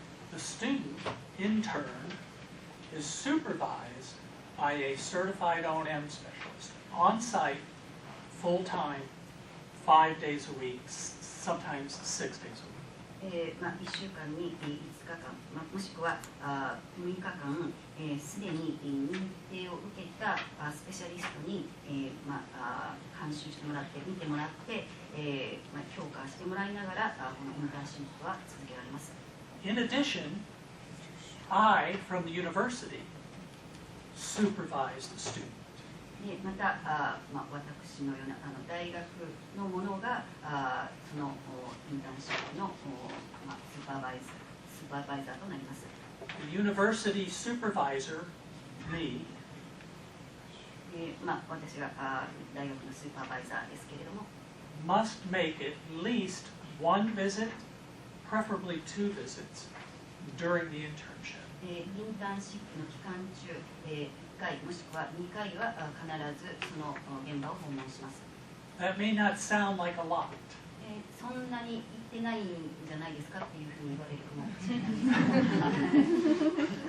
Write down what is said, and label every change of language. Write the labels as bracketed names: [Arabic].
[English] The student intern is supervised by a certified O&M specialist on site, full time, 5 days a week, sometimes 6 days a week. [Japanese] 1週間に5日間、もしくは6日間、すでに認定を受けたスペシャリストに、監修してもらって、見てもらって、評価してもらいながら、このインターンシップは続けられます。 [English] In addition, I, from the university, supervise the student. [Japanese] でまた私のような大学の者がそのインターンシップのスーパーバイザーとなります。 [English] The university supervisor, me, [Japanese] 私が大学のスーパーバイザーですけれども、 [English] must make at least one visit, preferably 2 visits, during the internship. [Japanese] インターンシップの期間中、1回もしくは2回は必ずその現場を訪問します。 [English] That may not sound like a lot, [Japanese] そんなに行ってないんじゃないですかっていうふうに言われるかもしれないです。